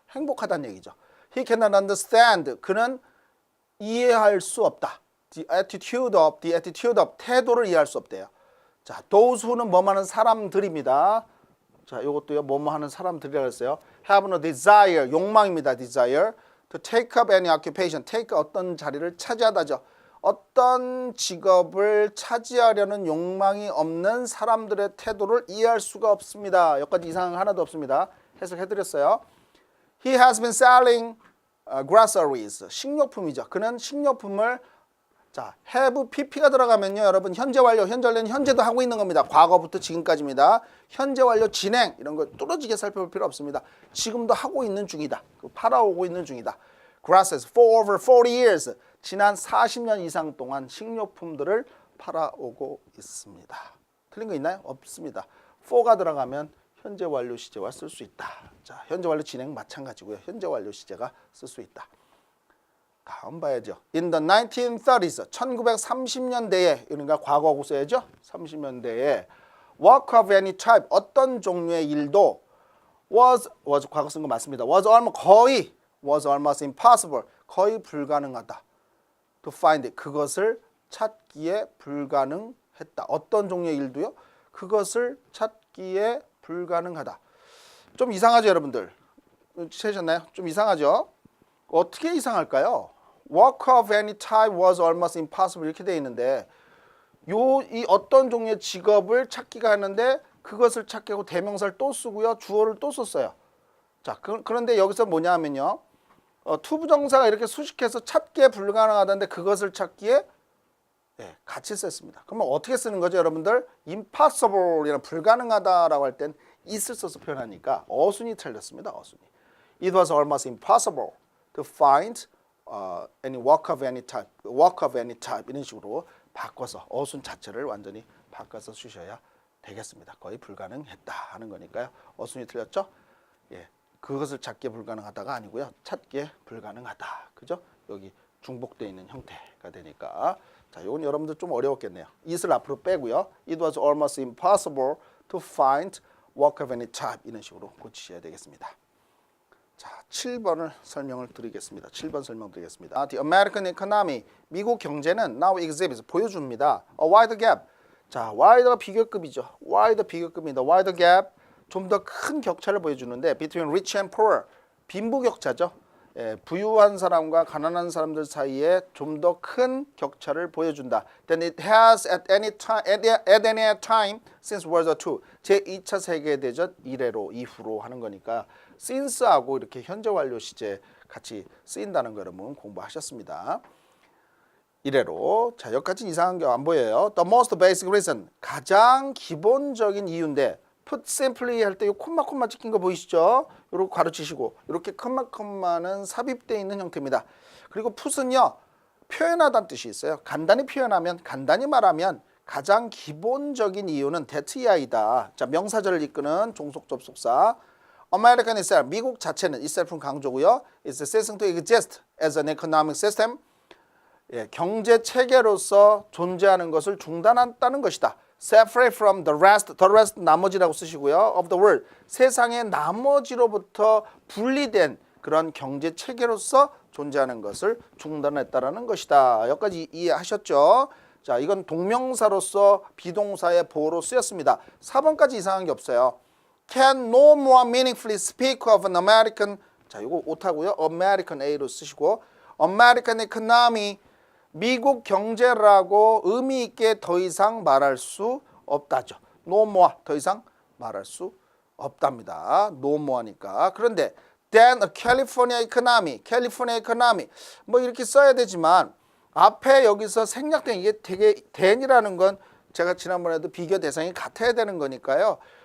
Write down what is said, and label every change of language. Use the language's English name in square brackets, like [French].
[Korean] 행복하다는 얘기죠. [English] He cannot understand, [Korean] 그는 이해할 수 없다. [English] The attitude of, [Korean] 태도를 이해할 수 없대요. 자, [English] those who [Korean] 는 뭐뭐 하는 사람들입니다. 자, 이것도요, 뭐뭐 하는 사람들이라고 했어요. [English] have no desire, [Korean] 욕망입니다. [English] desire. to take up any occupation, take [Korean] 어떤 자리를 차지하다죠. 어떤 직업을 차지하려는 욕망이 없는 사람들의 태도를 이해할 수가 없습니다. 여기까지 이상한 거 하나도 없습니다. 해석해드렸어요. [English] He has been selling groceries, [Korean] 식료품이죠. 그는 식료품을 자, have pp가 들어가면요, 여러분 현재 완료, 현재도 하고 있는 겁니다. 과거부터 지금까지입니다. 현재 완료 진행 이런 거 뚫어지게 살펴볼 필요 없습니다. 지금도 하고 있는 중이다. 팔아오고 있는 중이다. [English] Grasses for over 40 years. [Korean] 지난 40년 이상 동안 식료품들을 팔아오고 있습니다. 틀린 거 있나요? 없습니다. for가 들어가면 현재 완료 시제와 쓸 수 있다. 자, 현재 완료 진행 마찬가지고요. 현재 완료 시제가 쓸 수 있다. 다음 봐야죠. [English] In the 1930s, [Korean] 1930년대에, 그러니까 과거하고 써야죠. 30년대에 [English] work of any type, [Korean] 어떤 종류의 일도 was 과거 쓴 거 맞습니다. [English] was almost impossible, [Korean] 거의 불가능하다. [English] To find it, [Korean] 그것을 찾기에 불가능했다. 어떤 종류의 일도요? 그것을 찾기에 불가능하다. 좀 이상하죠, 여러분들? 찾으셨나요? 좀 이상하죠? 어떻게 이상할까요? [English] Work of any type was almost impossible [Korean] 이렇게 되어 있는데 이 어떤 종류의 직업을 찾기가 하는데 그것을 찾기 하고 대명사를 또 쓰고요. 주어를 또 썼어요. 자, 그런데 여기서 뭐냐 하면요. 투부정사가 이렇게 수식해서 찾기에 불가능하다는데 그것을 찾기에 같이 썼습니다. 그러면 어떻게 쓰는 거죠, 여러분들? impossible이란 불가능하다라고 할 땐 is를 써서 표현하니까 어순이 틀렸습니다. 어순이. [English] It was almost impossible to find any work of any type [Korean] 이런 식으로 바꿔서 어순 자체를 완전히 바꿔서 주셔야 되겠습니다. 거의 불가능했다 하는 거니까요. 어순이 틀렸죠? 예, 그것을 찾기에 불가능하다가 아니고요. 찾기에 불가능하다. 그죠? 여기 중복되어 있는 형태가 되니까 자, 이건 여러분들 좀 어려웠겠네요. it을 앞으로 빼고요. [English] It was almost impossible to find work of any type [Korean] 이런 식으로 고치셔야 되겠습니다. 자, 7번을 설명을 드리겠습니다. 7번 설명드리겠습니다. [English] The American economy, [Korean] 미국 경제는 [English] now exhibits, [Korean] 보여줍니다. [English] A wide gap. [Korean] 자, wide가 비교급이죠. wide 비교급입니다. wide gap, 좀 더 큰 격차를 보여주는데 [English] between rich and poor, [Korean] 빈부격차죠. 부유한 사람과 가난한 사람들 사이에 좀 더 큰 격차를 보여준다. [English] Then it has at any time since World War II. [Korean] 제2차 세계대전 이래로 이후로 하는 거니까 since하고 이렇게 현재 완료 시제 같이 쓰인다는 거 여러분 공부하셨습니다. 이래로 자 여기까지 이상한 게 안 보여요. [English] The most basic reason, [Korean] 가장 기본적인 이유인데 put simply 할 때 이 콤마 찍힌 거 보이시죠? 이렇게 가르치시고 이렇게 콤마는 삽입되어 있는 형태입니다. 그리고 put은요 표현하다는 뜻이 있어요. 간단히 표현하면, 간단히 말하면 가장 기본적인 이유는 that이다. 자, 명사절을 이끄는 종속 접속사. [English] American itself, [Korean] 미국 자체는 itself는 강조고요. [English] It's ceasing to exist as an economic system. [Korean] 예, 경제 체계로서 존재하는 것을 중단한다는 것이다. [English] Separate from the rest [Korean] 나머지라고 쓰시고요. [English] Of the world, [Korean] 세상의 나머지로부터 분리된 그런 경제 체계로서 존재하는 것을 중단했다라는 것이다. 여기까지 이해하셨죠? 자, 이건 동명사로서 비동사의 보호로 쓰였습니다. 4번까지 이상한 게 없어요. [English] Can no more meaningfully speak of an American, [Korean] 자, 이거 오타고요. American A로 쓰시고 [English] American economy, [Korean] 미국 경제라고 의미 있게 더 이상 말할 수 없다죠. [English] No more, [Korean] 더 이상 말할 수 없답니다. No more니까. 그런데 [English] then a California economy, [Korean] 뭐 이렇게 써야 되지만 앞에 여기서 생략된 이게 되게 then이라는 건 제가 지난번에도 비교 대상이 같아야 되는 거니까요.